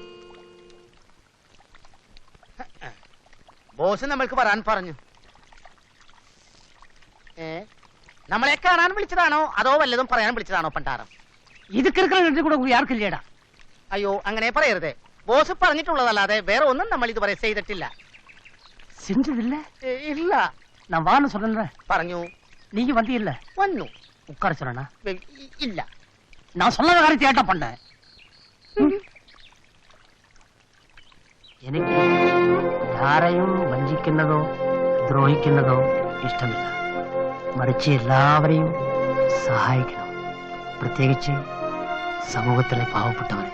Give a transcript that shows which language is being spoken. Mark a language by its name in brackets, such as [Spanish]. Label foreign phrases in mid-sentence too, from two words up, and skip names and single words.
[Malayalam] ബോസ് നമ്മൾക്ക് വരാൻ പറഞ്ഞു. നമ്മളെ കാണാൻ വിളിച്ചതാണോ അതോ വല്ലതും പറയാൻ വിളിച്ചതാണോ പണ്ടാരം? ഇത് കൂടെ ആർക്കില്ലേടാ. അയ്യോ, അങ്ങനെ പറയരുതേ. ബോസ് പറഞ്ഞിട്ടുള്ളതല്ലാതെ വേറെ ഒന്നും നമ്മൾ ഇതുവരെ ചെയ്തിട്ടില്ല. [Tamil] செஞ்சதில்ல? [Malayalam] ഇല്ല. [Tamil] நான் வான்னு சொன்னேன். [Malayalam] പറഞ്ഞു. [Tamil] நீங்க வந்தீல்ல? [Malayalam] വന്നു. [Tamil] உட்கார சொன்னா? [Malayalam] ഇല്ല. [Tamil] நான் சொன்னத காரியத்தை ஏட்டா பண்ண. [Malayalam] എനിക്ക് ആരെയും വഞ്ചിക്കുന്നതോ ദ്രോഹിക്കുന്നതോ ഇഷ്ടമില്ല. മറിച്ച് എല്ലാവരെയും സഹായിക്കണം, പ്രത്യേകിച്ച് സമൂഹത്തിലെ പാവപ്പെട്ടവരെ.